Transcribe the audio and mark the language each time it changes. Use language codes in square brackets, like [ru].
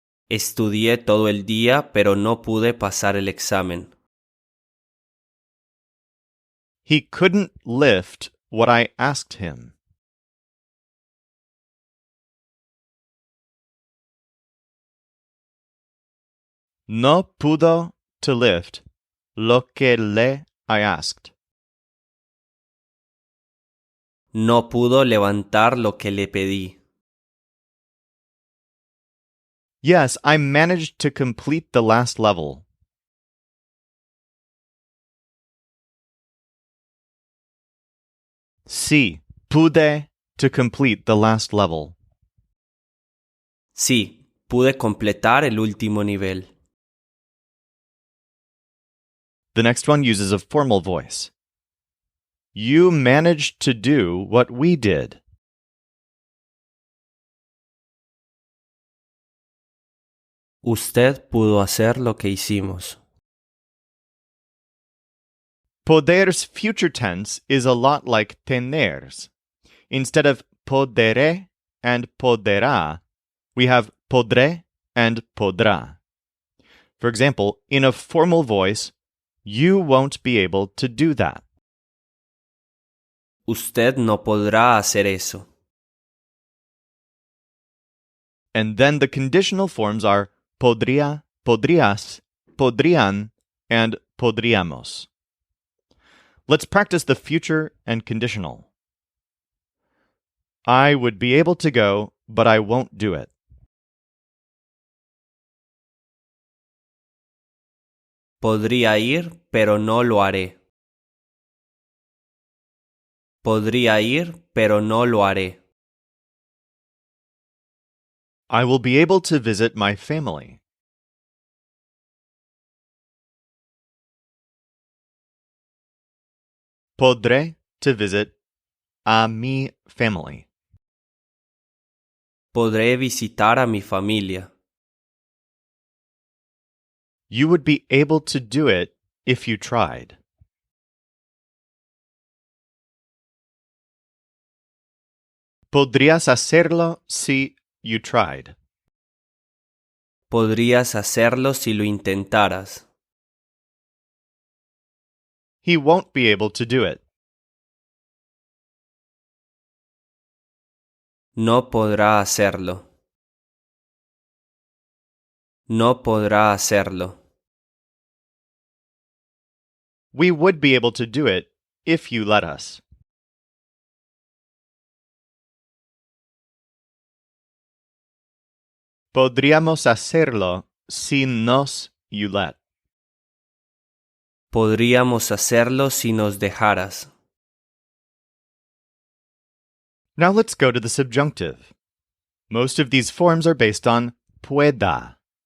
[es] Estudié todo el día, pero no pude pasar el examen. [en] He couldn't lift what I asked him. [es] No pudo [en] to lift [es] lo que le [en] I asked. [es] No pudo levantar lo que le pedí. [en] Yes, I managed to complete the last level. [es] Sí, pude [en] to complete the last level. [es] Sí, pude completar el último nivel. [en] The next one uses a formal voice. You managed to do what we did. [es] Usted pudo hacer lo que hicimos. [en] Poder's future tense is a lot like tener's. Instead of podere and poderá, we have podré and podrá. For example, in a formal voice, you won't be able to do that. [es] Usted no podrá hacer eso. [en] And then the conditional forms are podría, podrías, podrían, and podríamos. Let's practice the future and conditional. I would be able to go, but I won't do it. [es] Podría ir, pero no lo haré. Podría ir, pero no lo haré. [en] I will be able to visit my family. [es] Podré [en] to visit [es] a mi [en] family. [es] Podré visitar a mi familia. [en] You would be able to do it if you tried. [es] Podrías hacerlo si [en] you tried. [es] Podrías hacerlo si lo intentaras. [en] He won't be able to do it. [es] No podrá hacerlo. No podrá hacerlo. [en] We would be able to do it if you let us. [es] Podríamos hacerlo si nos [en] you let. [es] Podríamos hacerlo si nos dejaras. [en] Now let's go to the subjunctive. Most of these forms are based on pueda.